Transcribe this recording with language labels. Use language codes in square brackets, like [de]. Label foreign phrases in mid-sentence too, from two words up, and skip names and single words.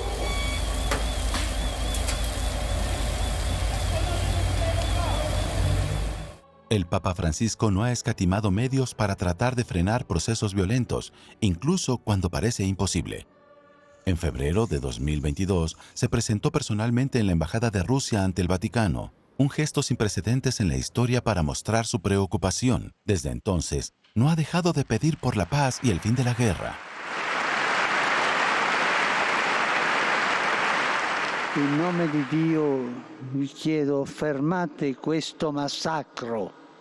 [es] El Papa Francisco no ha escatimado medios para tratar de frenar procesos violentos, incluso cuando parece imposible. En febrero de 2022, se presentó personalmente en la Embajada de Rusia ante el Vaticano, un gesto sin precedentes en la historia para mostrar su preocupación. Desde entonces, no ha dejado de pedir por la paz y el fin de la guerra. [it] In nome di Dio vi chiedo, fermate questo massacro.